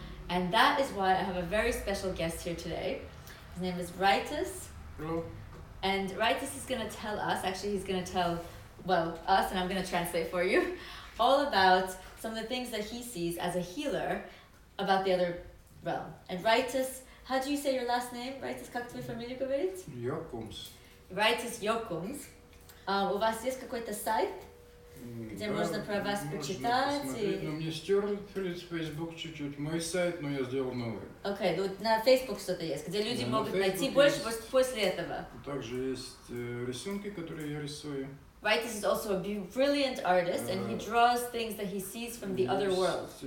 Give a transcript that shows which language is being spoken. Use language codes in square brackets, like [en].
[en] And that is why I have a very special guest here today. His name is Raitis. Hello. And Raitis is going to tell us, actually he's going to tell, well, us, and I'm going to translate for you, all about some of the things that he sees as a healer about the other realm. And Raitis, how do you say your last name? [ru] Raitis, как твоя фамилия говорит? Jokums. Raitis Jokums. У вас есть какой-то сайт, где можно про вас почитать? Ну, мне стерли Facebook чуть-чуть. Мой сайт, но я сделал новый. Окей, ну на Facebook что-то есть, где люди могут найти больше после этого. Также есть рисунки, которые я рисую. [en] Raitis is also a brilliant artist, and he draws things that he sees from the other world.